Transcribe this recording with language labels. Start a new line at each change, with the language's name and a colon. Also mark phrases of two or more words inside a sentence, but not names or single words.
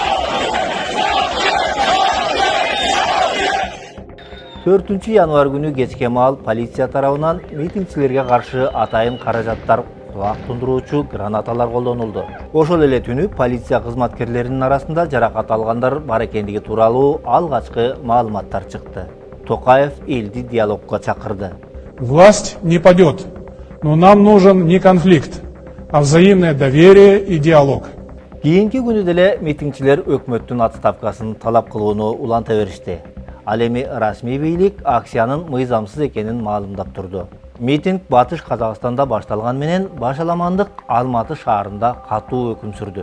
Kyrgyz: 4 январ күнү кечке маал полиция тарабынан митингчилерге каршы атайын каражаттар, кулак тундуруучу гранаталар колдонулду. Ошол эле түнү полиция кызматкерлеринин арасында жаракат алгандар бар экендиги тууралуу алгачкы маалыматтар чыкты. Токаев элди диалогга чакырды.
Russian: Власть не падет, но нам нужен не конфликт, а взаимное доверие и диалог.
Kyrgyz: Кийинки күнү деле митингчилер өкмөттүн отставкасын талап кылууну уланта беришти. Ал эми расмий бийлик акциянын мыйзамсыз экенин маалымдап турду. Митинг Батыш Казакстанда башталган менен башаламандык Алматы шаарында катуу өкүм сүрдү.